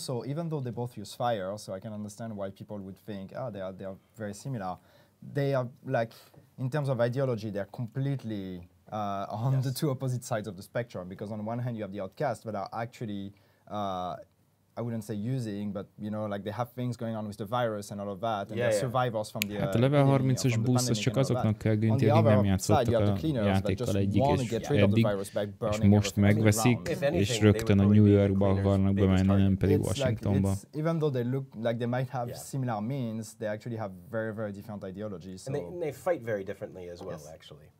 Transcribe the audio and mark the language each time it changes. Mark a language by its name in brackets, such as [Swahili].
[English] Also, even though they both use fire, so I can understand why people would think, they are very similar. They are like, in terms of ideology, they're completely on the two opposite sides of the spectrum. Because on one hand, you have the outcasts that are actually I wouldn't say using, but you know, like they have things going on with the virus and all of that, and they're survivors from the [Hungarian] hát a level 30-as boost az csak azoknak kell, Günti, akik nem játszottak a játékkal egyik és eddig, és most megveszik, és rögtön a New Yorkba akarnak bemenni, nem pedig Washingtonba. [English] Even though they look like they might have similar means, they actually have very, very different ideologies. So. And they fight very differently as well, actually.